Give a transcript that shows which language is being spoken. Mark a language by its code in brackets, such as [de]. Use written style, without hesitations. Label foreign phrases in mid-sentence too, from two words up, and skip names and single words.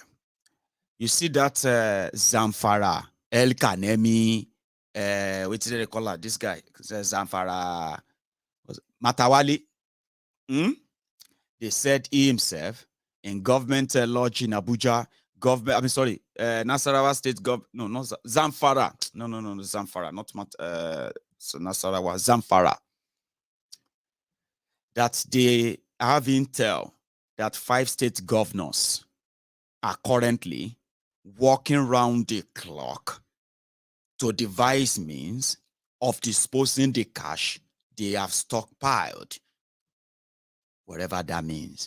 [en] You see that Zamfara, El Kanemi, what did they call her? This guy, Zamfara, Matawali. They said he himself in government lodge in Abuja, Nasarawa State no, not Zamfara. No, Zamfara, not Nasarawa, Zamfara. That they have intel that 5 state governors are currently working round the clock to devise means of disposing the cash they have stockpiled, whatever that means.